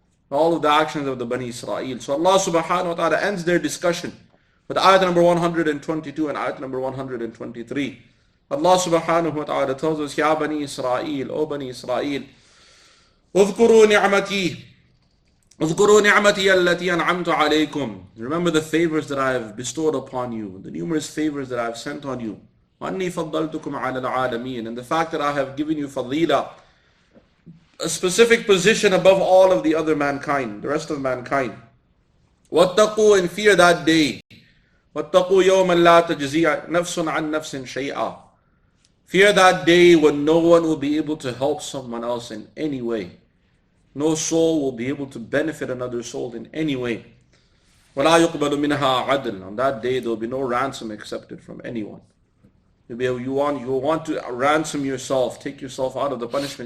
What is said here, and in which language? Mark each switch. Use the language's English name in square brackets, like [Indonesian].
[English] All of the actions of the Bani Israel. So Allah subhanahu wa ta'ala ends their discussion with ayat number 122 and ayat number 123. Allah subhanahu wa ta'ala tells us, Ya Bani Israel, O Bani Israel, [Arabic] اذكروا نعمتي اذكروا نعمتي التي أنعمت عليكم. [English] Remember the favors that I have bestowed upon you, the numerous favors that I have sent on you. [Arabic] وأني فضلتكم على العالمين. [English] And the fact that I have given you fadila, a specific position above all of the other mankind, the rest of mankind. [Arabic] واتقوا, [English] and fear that day. [Arabic] واتقوا يوما لا تجزي نفس عن نفس شيئا. [English] Fear that day when no one will be able to help someone else in any way. No soul will be able to benefit another soul in any way. [Arabic] وَلَا يُقْبَلُ مِنْهَا عَدْلٌ. [English] On that day there will be no ransom accepted from anyone. You want to ransom yourself, take yourself out of the punishment.